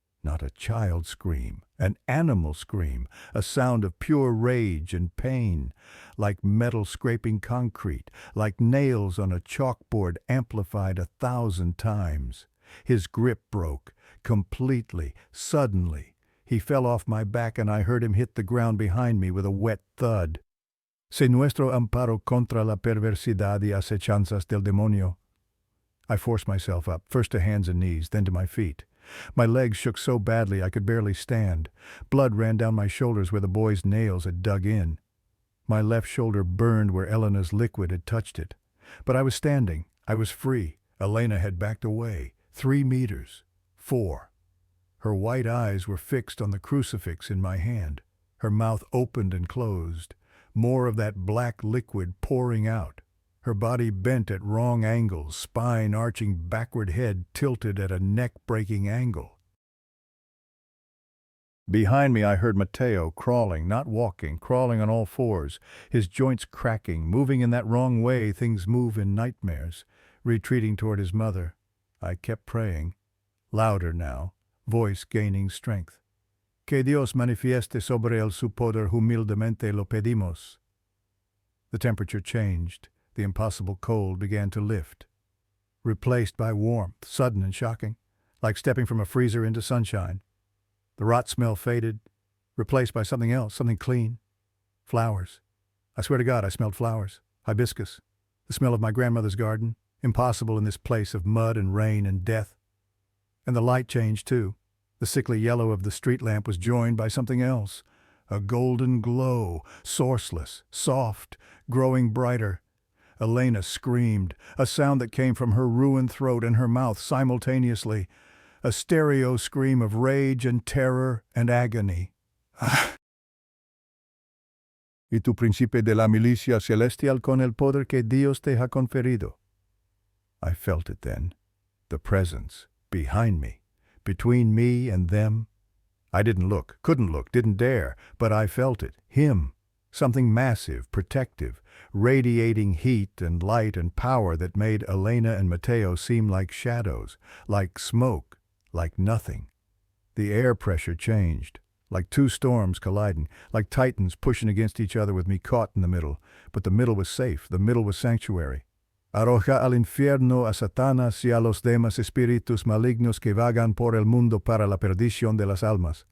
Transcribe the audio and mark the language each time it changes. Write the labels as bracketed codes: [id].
[en] Not a child's scream, an animal scream, a sound of pure rage and pain, like metal scraping concrete, like nails on a chalkboard amplified 1,000 times. His grip broke, completely, suddenly. He fell off my back and I heard him hit the ground behind me with a wet thud. [es] Se nuestro amparo contra la perversidad y acechanzas del demonio. [en] I forced myself up, first to hands and knees, then to my feet. My legs shook so badly I could barely stand. Blood ran down my shoulders where the boy's nails had dug in. My left shoulder burned where Elena's liquid had touched it. But I was standing. I was free. Elena had backed away. 3 meters. 4. Her white eyes were fixed on the crucifix in my hand. Her mouth opened and closed. More of that black liquid pouring out. Her body bent at wrong angles, spine arching backward, head tilted at a neck-breaking angle. Behind me I heard Mateo crawling, not walking, crawling on all fours, his joints cracking, moving in that wrong way things move in nightmares, retreating toward his mother. I kept praying, louder now, voice gaining strength. [es] Que Dios manifieste sobre el su poder humildemente lo pedimos. [en] The temperature changed. The impossible cold began to lift, replaced by warmth, sudden and shocking, like stepping from a freezer into sunshine. The rot smell faded, replaced by something else, something clean. Flowers. I swear to God, I smelled flowers. Hibiscus. The smell of my grandmother's garden. Impossible in this place of mud and rain and death. And the light changed, too. The sickly yellow of the street lamp was joined by something else. A golden glow, sourceless, soft, growing brighter. Elena screamed, a sound that came from her ruined throat and her mouth simultaneously. A stereo scream of rage and terror and agony. [es] Y tu príncipe de la milicia celestial con el poder que Dios te ha conferido. [en] I felt it then. The presence, behind me, between me and them. I didn't look, couldn't look, didn't dare, but I felt it, him. Something massive, protective, radiating heat and light and power that made Elena and Mateo seem like shadows, like smoke, like nothing. The air pressure changed, like 2 storms colliding, like titans pushing against each other with me caught in the middle. But the middle was safe, the middle was sanctuary. [es] Arroja al infierno a Satanás y a los demás espíritus malignos que vagan por el mundo para la perdición de las almas.